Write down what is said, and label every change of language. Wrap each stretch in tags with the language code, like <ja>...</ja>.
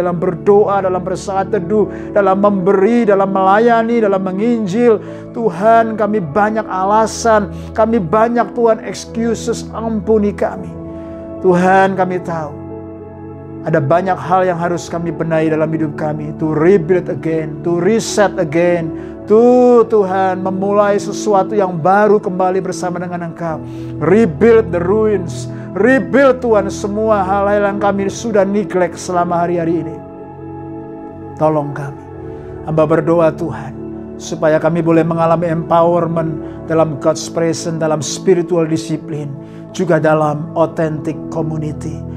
<id>Dalam berdoa, dalam bersaat teduh, dalam memberi, dalam melayani, dalam menginjil. Tuhan, kami banyak alasan. Kami banyak, Tuhan, excuses. Ampuni kami. Tuhan, kami tahu ada banyak hal yang harus kami benahi dalam hidup kami.</id> <en>To rebuild again, to reset again.</en> <id>Tuhan, memulai sesuatu yang baru kembali bersama dengan Engkau.</id> <en>Rebuild the ruins. Rebuild,</en> <id>Tuhan, semua hal-hal yang kami sudah neglect selama hari-hari ini. Tolong kami. Hamba berdoa, Tuhan, supaya kami boleh mengalami empowerment dalam</id> <en>God's presence,</en> <id>dalam</id> <en>spiritual discipline,</en> <id>juga dalam</id> <en>authentic community.</en>